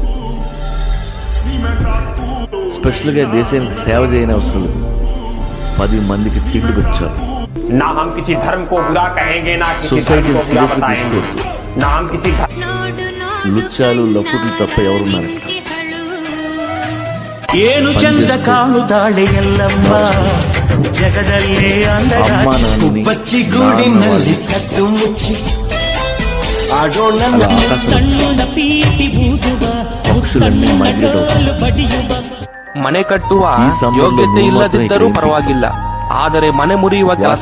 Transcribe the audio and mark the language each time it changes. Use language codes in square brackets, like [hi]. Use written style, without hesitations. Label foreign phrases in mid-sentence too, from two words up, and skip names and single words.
[te] స్పెషల్గా దేశానికి సేవ చేయని అవసరం లేదు. 10 మందికి తిండి పెట్టాలి. సొసైటీని సీరియస్గా తీసుకోవద్దు. లుచ్చాలు లఫుట్లు తప్ప ఎవరున్నారు? [kn] ಏನು ಚಂದ ಕಾಣುತ್ತಾಳೆ ಎಲ್ಲಮ್ಮ ಜಗದಲ್ಲೇ ಅಂದಗಾಡಿ ಬಚ್ಚಿ ಗೂಡಿನಲ್ಲಿ ಕಟ್ಟು ಮುಚ್ಚಿ ಆಡೋಣ ಸಣ್ಣ ಪೀಟಿ ಬೂದುವ ಮನೆ ಕಟ್ಟುವ ಯೋಗ್ಯತೆ ಇಲ್ಲದಿದ್ದರೂ ಪರವಾಗಿಲ್ಲ, ಆದರೆ ಮನೆ ಮುರಿಯುವ ಕೆಲಸ.